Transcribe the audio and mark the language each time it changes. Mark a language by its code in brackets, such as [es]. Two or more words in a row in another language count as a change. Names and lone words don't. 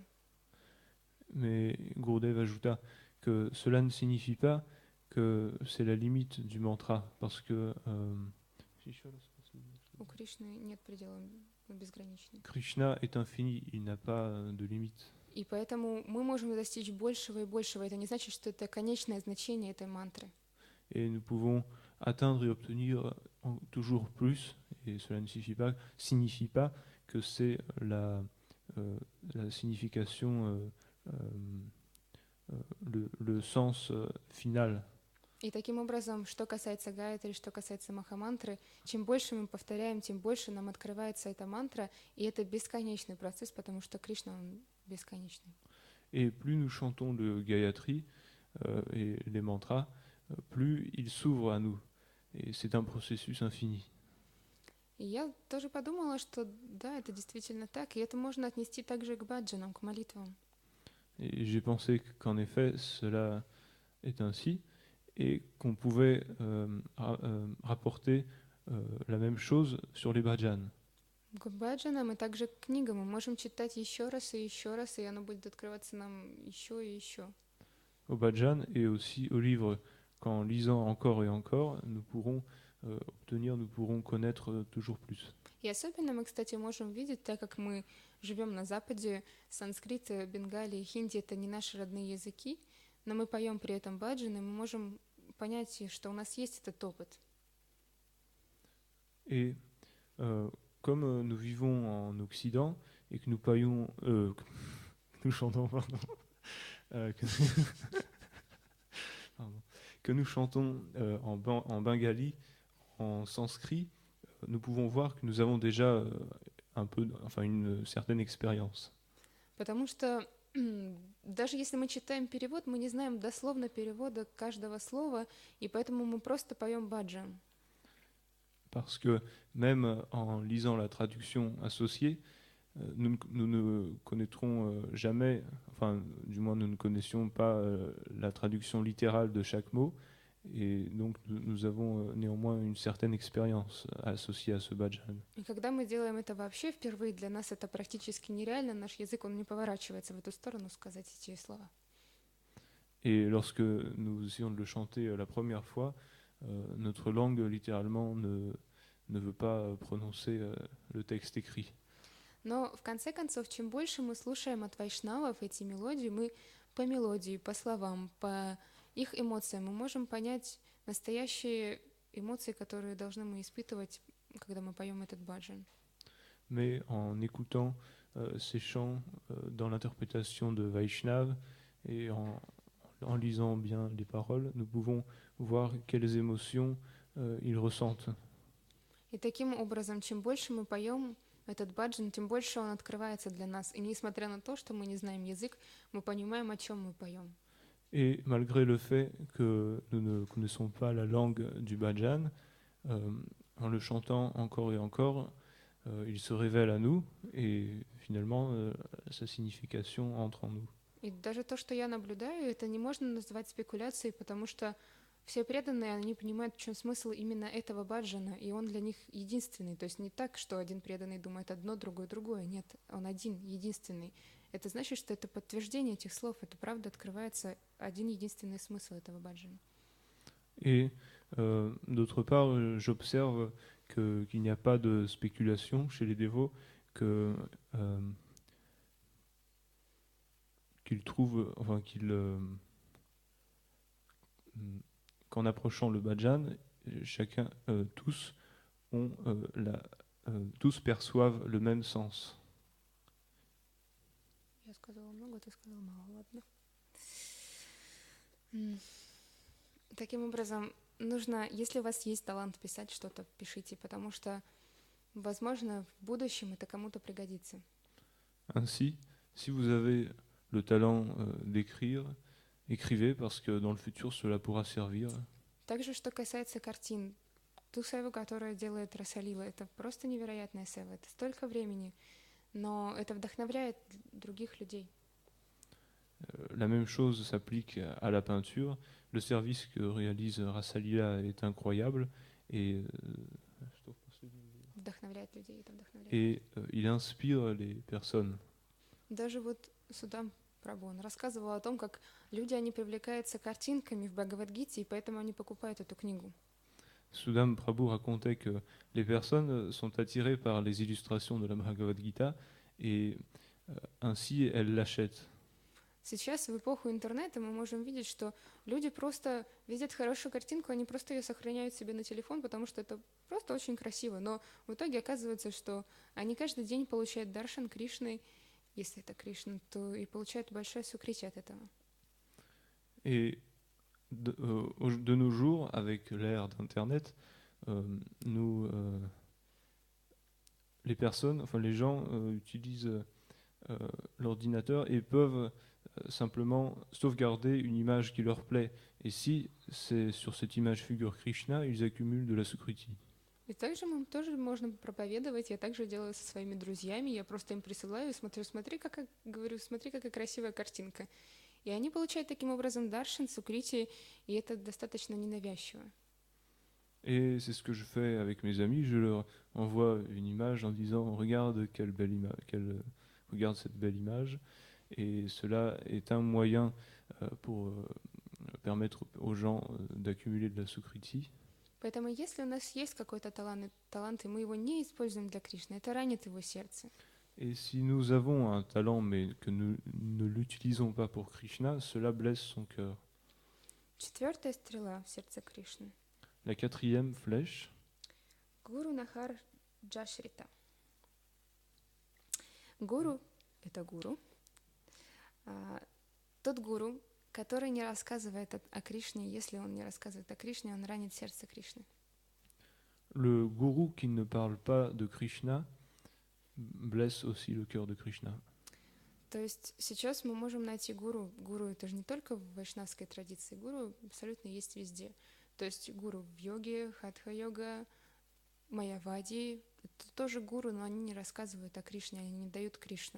[fr] Mais Gurudev ajouta que cela ne signifie pas que c'est la limite du mantra, parce que [ru] У Кришны нет предела, он безграничный. [fr] Krishna est infini, il n'a pas de limite. [ru] И поэтому мы можем достичь большего и большего. Это не значит, что это конечное значение этой мантры. [fr] Et nous pouvons atteindre et obtenir toujours plus, et cela ne signifie pas que c'est la signification, le sens final. [ru] И таким образом, что касается гаятри, что касается махамантры, чем больше мы повторяем, тем больше нам открывается эта мантра, и это бесконечный процесс, потому что Кришна, он бесконечный. [fr] Et plus nous chantons le Gayatri et les mantras, plus il s'ouvre à nous. Et c'est un processus infini. [ru] И я тоже подумала, что да, это действительно так, и это можно отнести также к баджанам, к молитвам. [fr] Et j'ai pensé qu'en effet, cela est ainsi, et qu'on pouvait rapporter la même chose sur les bhajans. [ru] К баджанам и также к книгам мы можем читать еще раз, и оно будет открываться нам еще и еще. [fr] Au bhajan et aussi au livre, qu'en lisant encore et encore, nous pourrons connaître toujours plus. [ru] И особенно мы, кстати, можем видеть, так как мы живем на Западе, санскрит, бенгали, хинди — это не наши родные языки, но мы поем при этом баджаны, мы можем понять, что у нас есть этот опыт. [fr] Et comme nous vivons en Occident et que nous chantons, que nous chantons en bengali, en sanskrit, nous pouvons voir que nous avons déjà une certaine expérience. [ru] Потому что даже если мы читаем перевод, мы не знаем дословно перевода каждого слова, и поэтому мы просто поем баджан. [fr] Parce que même en lisant la traduction associée, nous ne connaîtrons jamais, enfin du moins nous ne connaissions pas la traduction littérale de chaque mot, et donc nous avons néanmoins une certaine expérience associée à ce bhajan. [ru] И когда мы делаем это вообще впервые, для нас это практически нереально, наш язык, он не поворачивается в эту сторону сказать эти слова. [fr] Et lorsque nous essayons de le chanter la première fois, notre langue littéralement ne veut pas prononcer le texte écrit. [ru] Но в конце концов, чем больше мы слушаем от вайшнавов эти мелодии, мы по мелодии, по словам, по их эмоциям мы можем понять настоящие эмоции, которые должны мы испытывать когда мы поем этот баджан. [fr] Mais en écoutant ces chants dans l'interprétation de Vaishnav et en lisant bien les paroles, nous pouvons voir quelles émotions ils ressentent. [ru] И таким образом, чем больше мы поем этот баджан, тем больше он открывается для нас. И несмотря на то, что мы не знаем язык, мы понимаем, о чем мы поем. [fr] Et malgré le fait que nous ne connaissons pas la langue du bhajan, en le chantant encore et encore, il se révèle à nous et finalement sa signification entre en nous. [ru] И даже то, что я наблюдаю, это не можно назвать спекуляцией, потому что все преданные, они понимают, в чем смысл именно этого баджана, и он для них единственный. То есть не так, что один преданный думает одно, другой другое. Нет, он один, единственный. Это значит, что это подтверждение этих слов. Это правда открывается один единственный смысл этого баджана. [fr] Et d'autre part, j'observe qu'il n'y a pas de spéculation chez les dévots, qu'ils trouvent, enfin qu'en approchant le bhajan, chacun, tous tous perçoivent le même sens. [ru] Я сказала много, ты сказала мало, ладно. Таким образом, нужно, если у вас есть талант писать что-то, пишите, потому что, возможно, в будущем это кому-то пригодится. [fr] Ainsi, si vous avez le talent d'écrire, écrivez parce que dans le futur cela pourra servir. [ru] Также, что касается картин, ту севу, которую делает Расалила, это просто невероятная сева, это столько времени, но это вдохновляет других людей. [fr] La même chose s'applique à la peinture. Le service que réalise Rasalila est incroyable et [ru] Вдохновляет людей, это вдохновляет. [fr] et il inspire les personnes. [ru] Даже вот Судам Прабху, он рассказывал о том, как люди, они привлекаются картинками в Бхагавад-гите, и поэтому они покупают эту книгу. [fr] Sudam Prabhu racontait que les personnes sont attirées par les illustrations de la Bhagavad Gita et ainsi elles l'achètent. [ru] Сейчас, в эпоху интернета, мы можем видеть, что люди просто видят хорошую картинку, они просто ее сохраняют себе на телефон, потому что это просто очень красиво. Но в итоге оказывается, что они каждый день получают даршан Кришны, если это Кришна, то и получают большое сукрити от этого. [fr] Et de nos jours, avec l'ère d'Internet, les personnes, enfin les gens utilisent l'ordinateur et peuvent simplement sauvegarder une image qui leur plaît. Et si c'est sur cette image figure Krishna, ils accumulent de la sukriti. [ru] И также мы тоже можно проповедовать. Я также делаю со своими друзьями. Я просто им присылаю и смотри, какая красивая картинка. И они получают таким образом даршан, сукрити, и это достаточно ненавязчиво. [fr] Et c'est ce que je fais avec mes amis. Je leur envoie une image en disant regarde quelle belle image, regarde cette belle image. Et cela est un moyen pour permettre aux gens d'accumuler de la sukriti. [ru] Поэтому если у нас есть какой-то талант, и мы его не используем для Кришны, это ранит его сердце. [fr] Et si nous avons un talent mais que nous ne l'utilisons pas pour Krishna, cela blesse son cœur. [ru] Четвертая стрела в сердце Кришны. [fr] La quatrième flèche. [ru] Гуру Нахар Джашрита. Гуру — это гуру. Тот гуру, который не рассказывает о Кришне, если он не рассказывает о Кришне, он ранит сердце Кришны. [fr] Le gourou qui ne parle pas de Krishna blesse aussi le cœur de Krishna. [ru] То есть сейчас мы можем найти гуру. Гуру — это же не только в вайшнавской традиции. Гуру абсолютно есть везде. То есть гуру в йоге, хатха-йога, майявади. Это тоже гуру, но они не рассказывают о Кришне, они не дают Кришну.